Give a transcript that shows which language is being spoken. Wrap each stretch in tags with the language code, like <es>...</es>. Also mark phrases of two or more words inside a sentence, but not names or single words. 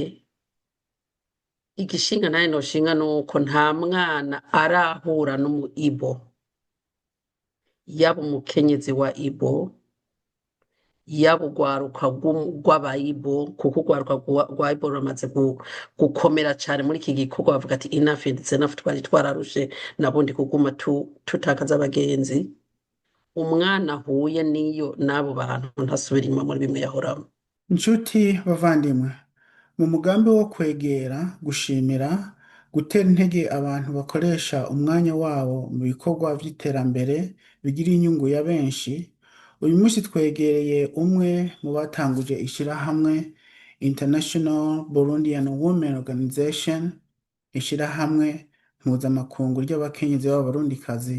<rn>Igishinga naye noshinga nuko nta mwana arahura n'umu ibo, yaba umukenyezi wa ibo, yaba urwaruka rw'abayibo, kuko urwaruka rwa ibo ruramaze gukomera cane muri iki gikorwa, bavuga ati</rn> <en>enough is enough,</en> <rn>twari twararushe nabundi kuguma tutakaza abagenzi. Umwana ahuye n'iyo n'abo bantu ntasubira inyuma muri bimwe yahoramo. Inshuti bavandimwe, mu mugambi wo kwegera, gushimira, gutera intege abantu bakoresha umwanya wabo mu bikorwa by'iterambere bigira inyungu ya benshi, uyu munsi twegereye umwe mu batanguje ishirahamwe International Burundian Women Organization, ishirahamwe mpuzamakungu ry'abakenyezi b'abarundikazi.</rn>